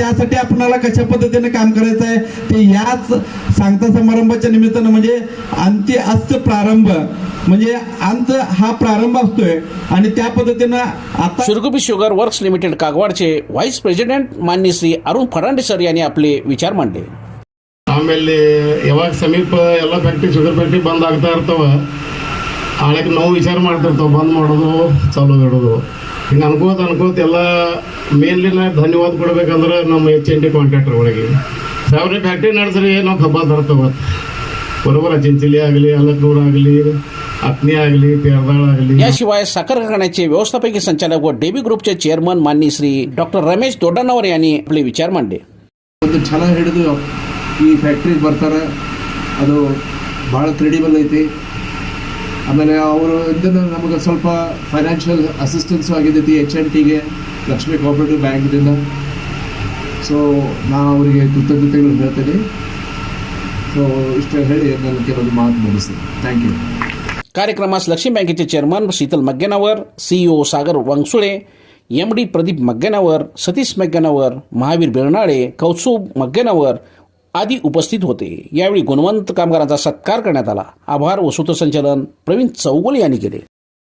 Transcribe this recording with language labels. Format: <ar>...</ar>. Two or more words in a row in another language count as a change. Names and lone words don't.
<mr>त्यासाठी आपल्याला कशा पद्धतीने काम करायचं आहे ते याच सांगता समारंभाच्या निमित्तानं म्हणजे अंत्य अस्त प्रारंभ म्हणजे अंत हा प्रारंभ असतोय आणि त्या पद्धतीनं आता शिरगुप्पी शुगर वर्क्स लिमिटेड कागवाडचे व्हाईस प्रेसिडेंट मान्य श्री अरुण फर्नांडिस सर यांनी आपले विचार मांडले.</mr> <kn>ಆಮೇಲೆ ಯಾವಾಗ ಸಮೀಪ ಎಲ್ಲ ಫ್ಯಾಕ್ಟ್ರಿ</kn> <en>sugar factory</en> <kn>ಬಂದ್ ಆಗ್ತಾ ಇರ್ತಾವ, ಆಳಕ್ಕೆ ನಾವು ವಿಚಾರ ಮಾಡ್ತಿರ್ತಾವೆ ಬಂದ್ ಮಾಡೋದು ಚಾಲೂ ಇಡೋದು. ಹಿಂಗೆ ಅನ್ಕೋತ ಎಲ್ಲ ಮೇನ್ಲಿನ ಧನ್ಯವಾದ ಕೊಡ್ಬೇಕಂದ್ರೆ ನಮ್ಮ HNT ಕಾಂಟ್ರಾಕ್ಟರ್ ಒಳಗೆ ಸಾವಿರ ಫ್ಯಾಕ್ಟ್ರಿ ನಡೆಸ್ರಿ ನಾವು ಹಬ್ಬ ತರ್ತವ</kn> <mr>बरोबर आहे.</mr> <kn>चिंचली ಆಗಲಿ, अलगूर ಆಗಲಿ, अत्नी ಆಗಲಿ, पेरदाळ ಆಗಲಿ.</kn> <mr>याशिवाय साखर कारखान्याचे व्यवस्थापकीय संचालक व DB ग्रुपचे चेअरमन माननीय श्री डॉक्टर रमेश दोड्डಣ್ಣವರ್ यांनी आपले विचार मांडले.</mr> <kn>ಒಂದು ಛಲ ಹಿಡಿದು ಈ ಫ್ಯಾಕ್ಟ್ರಿಗೆ ಬರ್ತಾರೆ, ಅದು ಭಾಳ ಕ್ರೆಡಿಬಲ್ ಐತಿ. ಆಮೇಲೆ ಅವರು ಇಂದ ನಮಗೆ ಸ್ವಲ್ಪ</kn> <en>financial assistance</en> <kn>ಆಗಿದ್ದೈತಿ HNTಗೆ, ಲಕ್ಷ್ಮೀ ಕೋಆಪರೇಟಿವ್ ಬ್ಯಾಂಕ್ದಿಂದ. ಸೊ ನಾ ಅವರಿಗೆ ಕೃತಜ್ಞತೆಗಳು ಹೇಳ್ತೇನೆ. ಸೊ ಇಷ್ಟು ಹೇಳಿ ನಾನು ಕೆಲವೊಂದು ಮಾತು ಮುಗಿಸ್ತೀನಿ.</kn> <en>thank you.</en> <mr>कार्यक्रमास लक्ष्मी बँकेचे चेअरमन शीतल मग्गेनावर, CEO सागर वांगसुळे, MD प्रदीप मग्गेनावर, सतीश मग्गेनावर, महावीर बेर्नाळे, कौस्तुभ मग्गेनावर आदी उपस्थित होते. यावेळी गुणवंत कामगारांचा सत्कार करण्यात आला. आभार व सूत्रसंचालन प्रवीण चौगुले यांनी केले.</mr>